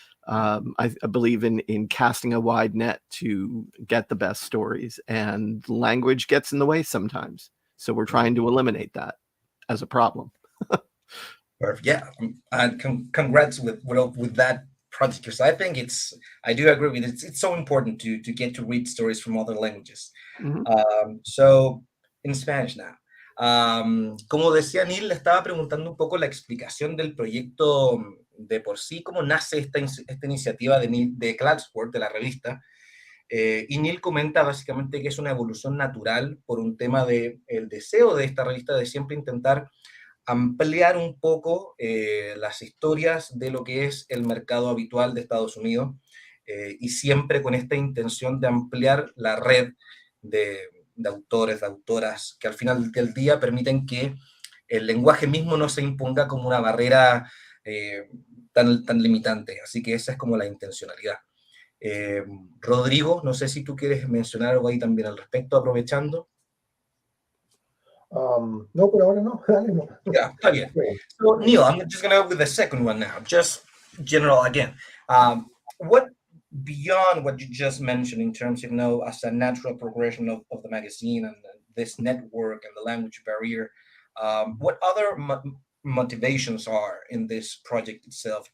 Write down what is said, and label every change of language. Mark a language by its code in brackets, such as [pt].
[en] I believe in casting a wide net to get the best stories, and language gets in the way sometimes. So we're trying to eliminate that as a problem. Perfect. Yeah, and congrats with that project, because I think I do agree with it. It's so important to get to read stories from other languages. So in Spanish now. [es] Como decía Neil, le estaba preguntando un poco la explicación del proyecto de por sí, cómo nace esta iniciativa de Clarkesworld, de la revista. Y Neil comenta básicamente que es una evolución natural por un tema del deseo de esta revista de siempre intentar ampliar un poco las historias de lo que es el mercado habitual de Estados Unidos, y siempre con esta intención de ampliar la red de autores, de autoras, que al final del día permiten que el lenguaje mismo no se imponga como una barrera tan limitante. Así que esa es como la intencionalidad. Rodrigo, no sé si tú quieres mencionar algo ahí también al respecto, aprovechando. No, por ahora no. Dale, no. Yeah, está bien. [en] So, Neil, I'm just going to go with the second one now, just general again. What, beyond what you just mentioned in terms of, as a natural progression of the magazine and this network and the language barrier, what other motivations are in this project itself?